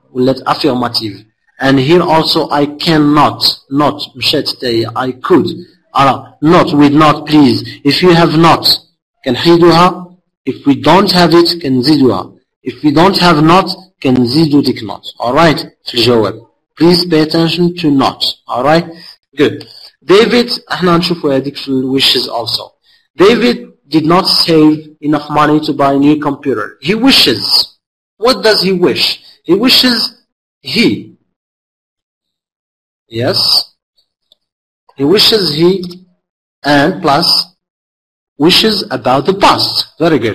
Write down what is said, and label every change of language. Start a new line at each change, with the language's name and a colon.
Arabic: ولات
English: affirmative. And here also I cannot, not,
Arabic: مشات تاهي,
English: I could. Not with not, please. If you have not,
Arabic: كنحيدوها.
English: If we don't have it,
Arabic: كنزيدوها.
English: If we don't have not,
Arabic: كنزيدو ديك
English: not. Alright?
Arabic: في الجواب.
English: Please pay attention to not. Alright? Good. David,
Arabic: احنا نشوفوا هذيك في
English: wishes also. David did not save enough money to buy a new computer. He wishes. What does he wish? He wishes he. Yes. He wishes he and plus wishes about the past. Very good.